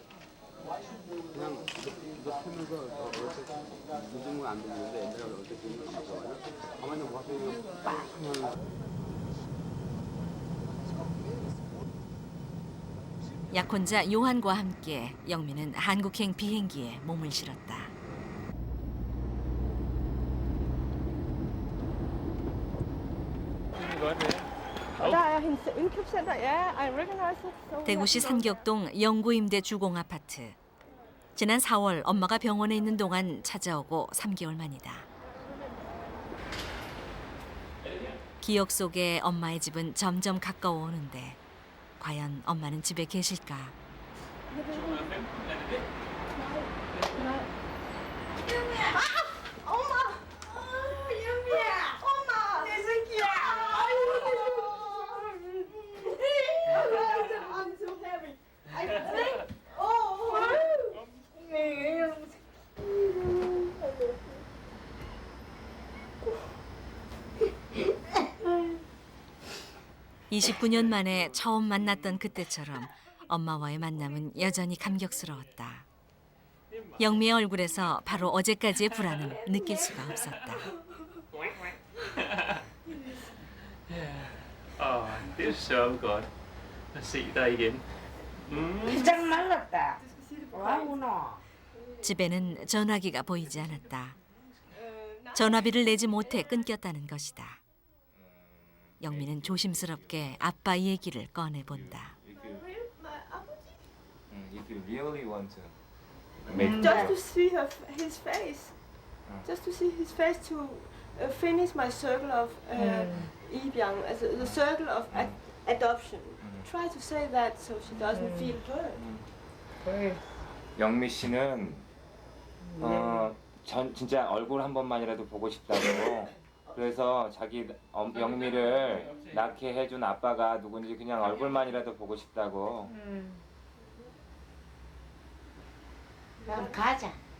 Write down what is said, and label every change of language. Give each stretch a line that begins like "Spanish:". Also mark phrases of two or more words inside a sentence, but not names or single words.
Korean: 약혼자 요한과 함께 영미는 한국행 비행기에 몸을 실었다.
Danish: Der er hendes indkøbscenter.
English: Ja, I recognize it. So
Korean: 대구시 삼격동 영구임대 주공 아파트. 지난 4월 엄마가 병원에 있는 동안 찾아오고 3개월 만이다. 기억 속에 엄마의 집은 점점 가까워 오는데 과연 엄마는 집에 계실까?
English: I'm so happy. I think. Oh.
Korean: 29년 만에 처음 만났던 그때처럼 엄마와의 만남은 여전히 감격스러웠다. 영미의 얼굴에서 바로 어제까지의 불안은 느낄 수가 없었다.
Danish: Det er så godt at se dig igen.
Korean: 짱 말랐다. 와구나. 집에는 전화기가 보이지 않았다. 전화비를 내지 못해 끊겼다는 것이다. 영미는 조심스럽게 아빠 얘기를 꺼내본다.
English: If you really want to make Just to see his face. Just to see his face to finish my circle of Ibiang, as the circle of adoption. Try to say that so she doesn't feel hurt.
Korean: 영미 씨는 진짜 얼굴 한 번만이라도 보고 싶다고. 그래서 자기 영미를 낳게 해준 아빠가 누군지 그냥 얼굴만이라도 보고 싶다고. 그럼 가자.